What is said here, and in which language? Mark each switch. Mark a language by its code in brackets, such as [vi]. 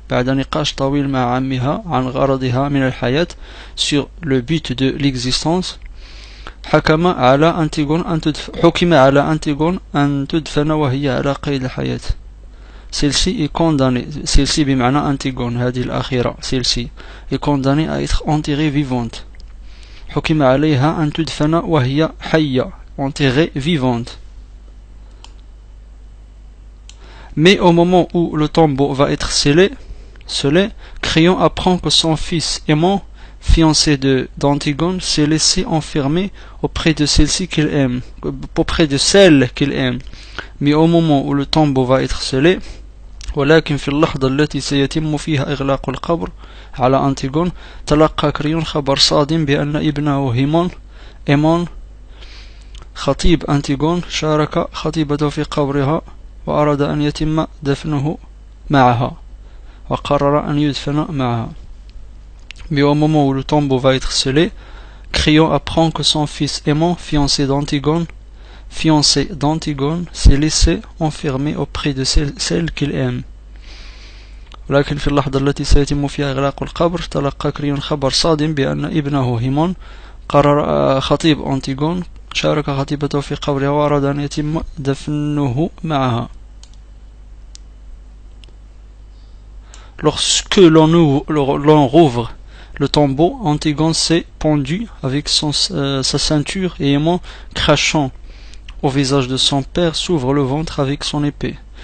[ar] بعد نقاش طويل مع عمها عن غرضها من الحياة [fr] sur le but de l'existence. [ar] حكم على أنتيغون أن تدفن وهي على قيد الحياة. [fr] Celle-ci est condamnée. [ar] Celle-ci بمعنى أنتيغون هذه الأخيرة. [fr] Celle-ci est condamnée à être enterrée vivante. [ar] حكم عليها أن تدفن وهي حية. [fr] Enterrée vivante. Mais au moment où le tombeau va être scellé, Crayon apprend que son fils aimant, fiancé d'Antigone, s'est laissé enfermer auprès de celle-ci qu'il aime, auprès de celle qu'il aime. Mais au moment où le tombeau va être scellé, [ar] ولكن في اللحظة التي سيتم فيها إغلاق القبر على أنتيغون تلقى كريون خبر صادم بأن ابنه إيمون خطيب أنتيغون شارك خطيبته في قبرها وأراد أن يتم دفنه معها وقرر أن يدفن معها. [fr] Mais au moment où le tombeau va être scellé, Crayon apprend que son fils aimant, fiancé d'Antigone, s'est laissé enfermer auprès de celle qu'il aime. [ar] ولكن في اللحظة التي سيتم فيها إغلاق القبر تلقى كريون خبر صادم بأن ابنه هيمون قرر خطيب أنتيغون شارك خطيبته في قبرها وأراد أن يتم دفنه معها. [fr] Lorsque l'on rouvre le tombeau, Antigone s'est pendu avec sa ceinture et aimant, crachant au visage de son père, s'ouvre le ventre avec son épée.